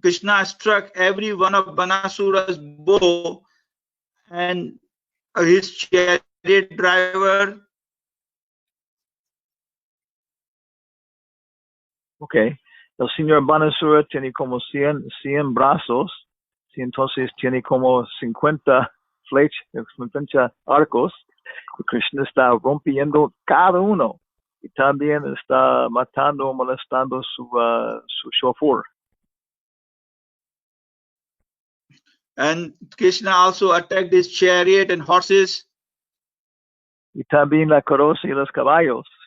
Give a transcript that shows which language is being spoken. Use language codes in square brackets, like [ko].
[en] Krishna struck every one of Banasura's bow, and his chariot driver. Okay. [es] El señor Banasura tiene como 100 brazos, y entonces tiene como 50 flechas, 50 arcos, y Krishna está rompiendo cada uno, y también está matando, molestando su chauffeur. [en] And Krishna also attacked his chariot and horses. [es] Y también la carroza y los caballos.